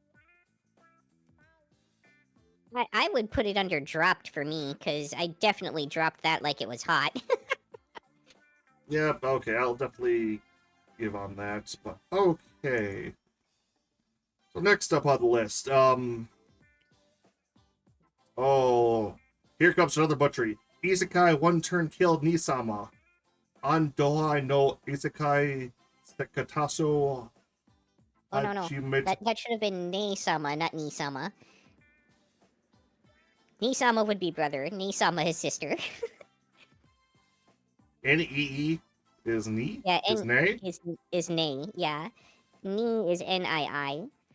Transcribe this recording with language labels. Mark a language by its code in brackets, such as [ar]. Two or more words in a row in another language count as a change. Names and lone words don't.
[en] I would put it under dropped for me, because I definitely dropped that like it was hot. Yep. Okay, I'll definitely give on that. But okay. So next up on the list, oh, here comes another butchery. Isekai one turn kill Nisama. Andohai no Isekai Sekataso. Oh, no. That should have been Ne-sama, not Nisama. Nisama would be brother, Nisama his sister. N-E-E is Ni? Yeah, Is Nay? is Ne, yeah. Ni is N-I-I.